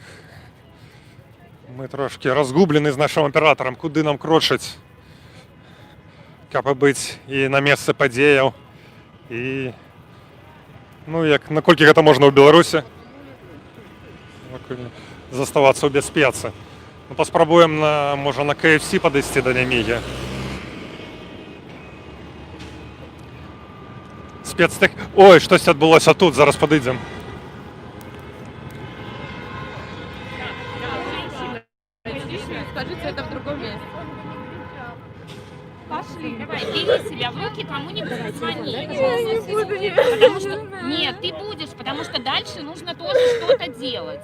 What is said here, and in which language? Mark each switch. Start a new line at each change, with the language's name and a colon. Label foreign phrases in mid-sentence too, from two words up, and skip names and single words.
Belarusian: Мы трошки разгублены з нашим аператарам, куды нам крочыць, каб быць і на месцы падзеяў, і ну, як наколькі гэта можна ў Беларусі заставацца ў бяспецы. Ну, паспрабуем, можа, на KFC падысці да Нямігі. Спецтэх... Ой, штосьці адбылося тут, зараз падыдзем.
Russian: Скажите это в другом месте. Пошли, давай, бери себя в руки, кому-нибудь звони. Не буду, потому что... Нет, ты будешь, потому что дальше нужно тоже что-то делать.